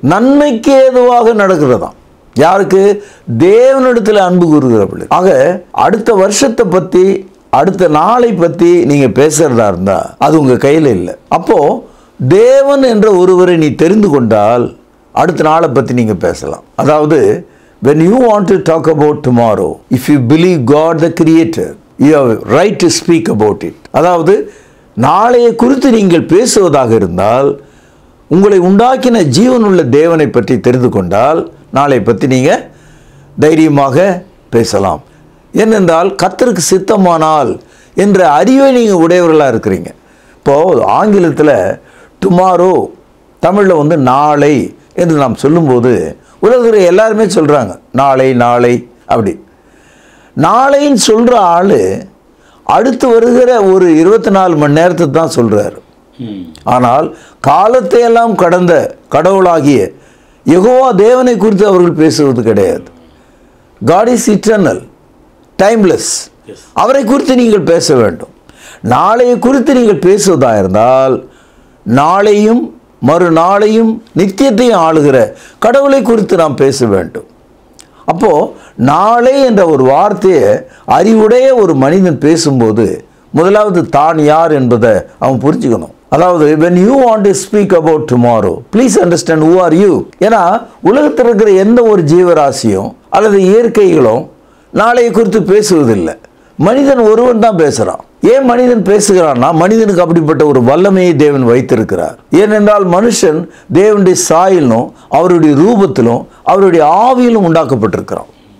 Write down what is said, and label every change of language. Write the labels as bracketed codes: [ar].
[ta] நன்மைக்கு ஏதுவாக நடக்கிறதாம். யாருக்கு? தேவனிடத்தில் அன்பு கூறுகிறவர்கள். ஆக அடுத்த வருஷத்தை பற்றி, அடுத்த நாளை பற்றி நீங்கள் பேசுகிறதா இருந்தால் அது உங்கள் கையில் இல்லை. அப்போது தேவன் என்ற ஒருவரை நீ தெரிந்து கொண்டால் அடுத்த நாளை பற்றி நீங்கள் பேசலாம். அதாவது, [en] when you want to talk about tomorrow, if you believe God the creator, you have right to speak about it. [ta] அதாவது நாளைய குறித்து நீங்கள் பேசுவதாக இருந்தால், உங்களை உண்டாக்கின ஜீவனுள்ள தேவனை பற்றி தெரிந்து கொண்டால் நாளை பற்றி நீங்கள் தைரியமாக பேசலாம். ஏனென்றால் கர்த்தருக்கு சித்தமானால் என்ற அறிவை நீங்கள் உடையவர்களாக இருக்கிறீங்க. இப்போது ஆங்கிலத்தில் டுமாரோ, தமிழில் நாளை என்று நாம் சொல்லும்போது உலகத்தில் எல்லாருமே சொல்கிறாங்க நாளை நாளை அப்படி. நாளைன்னு சொல்கிற ஆள் அடுத்து வருகிற ஒரு 24 மணி நேரத்தை தான் சொல்கிறாரு. ஆனால் காலத்தை எல்லாம் கடந்த கடவுளாகிய யெகோவா தேவனை குறித்து அவர்கள் பேசுவது கிடையாது. [en] God is eternal, timeless. [ta] அவரை குறித்து நீங்கள் பேச வேண்டும். நாளையை குறித்து நீங்கள் பேசுவதாக இருந்தால் நாளையும் மறுநாளையும் நித்தியத்தையும் ஆளுகிற கடவுளை குறித்து நாம் பேச வேண்டும். அப்போது நாளை என்ற ஒரு வார்த்தையை அறிவுடைய ஒரு மனிதன் பேசும்போது முதலாவது தான் யார் என்பதை அவன் புரிஞ்சுக்கணும். அதாவது [en] when you want to speak about tomorrow, please understand who are you. [ta] ஏன்னா உலகத்தில் இருக்கிற எந்த ஒரு ஜீவராசியும் அல்லது இயற்கைகளும் நாளையை குறித்து பேசுவதில்லை. மனிதன் ஒருவன் தான் பேசுகிறான். ஏன் மனிதன் பேசுகிறான்னா மனிதனுக்கு அப்படிப்பட்ட ஒரு வல்லமையை தேவன் வைத்திருக்கிறார். ஏனென்றால் மனுஷன் தேவனுடைய சாயலிலும் அவருடைய ரூபத்திலும் அவருடைய ஆவியிலும் உண்டாக்கப்பட்டிருக்கிறான்.